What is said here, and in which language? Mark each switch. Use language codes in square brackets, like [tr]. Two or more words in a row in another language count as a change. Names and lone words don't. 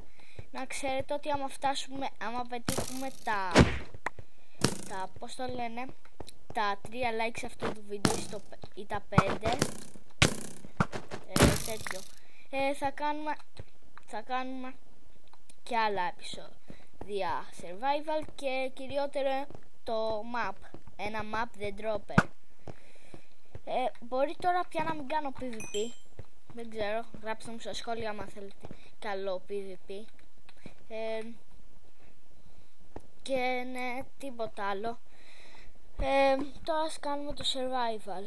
[el] Να ξέρετε ότι άμα πετύχουμε πώς το λένε, τα 3 likes αυτού του βίντεο ή τα 5 τέτοιο, θα κάνουμε και άλλα επεισόδια survival και κυριότερο το map, ένα [en] map the dropper. [el] Μπορεί τώρα πια να μην κάνω PvP, δεν ξέρω, γράψτε μου στα σχόλια άμα θέλετε καλό PvP. Και ναι, τίποτα άλλο. Τώρα ας κάνουμε το survival.